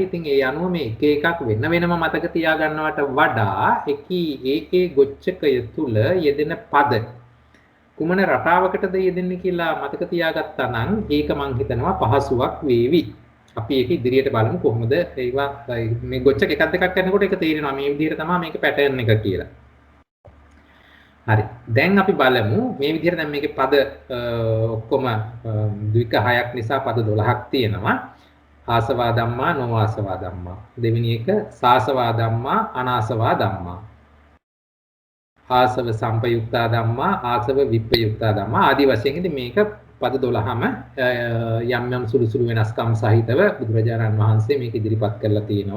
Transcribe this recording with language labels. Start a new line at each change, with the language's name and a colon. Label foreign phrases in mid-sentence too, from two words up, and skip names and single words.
Sinhala: ඉතින් ඒ අනුව මේ එක එකක් වෙන වෙනම මතක තියාගන්නවට වඩා ඒකේ ගොච්ඡකය තුල යෙදෙන පද කුමන රටාවකටද යෙදෙන්නේ කියලා මතක තියාගත්තා නම් ඒක මං හිතනවා පහසුවක් වේවි. අපි ඒක ඉදිරියට බලමු කොහොමද ඒවා මේ ගොච්ඡක එකක් දෙකක් කරනකොට ඒක තේරෙනවා මේ විදිහට තමයි මේක පැටර්න් එක කියලා. හරි. දැන් අපි බලමු මේ විදිහට දැන් මේකේ පද ඔක්කොම ද්වික 6ක් නිසා පද 12ක් තියෙනවා.
Pali: ආසවා ධම්මා නොආසවා ධම්මා.
Sinhala: දෙවෙනි එක
Pali: සාසවා ධම්මා අනාසවා ධම්මා. ආසව සම්පයුක්තා ධම්මා ආසව විප්පයුක්තා ධම්මා
Sinhala: ආදී වශයෙන් ඉතින් මේක පද 12ම යම් සුළු සුළු වෙනස්කම් සහිතව බුදුරජාණන් වහන්සේ මේක ඉදිරිපත් කරලා තියෙනවා.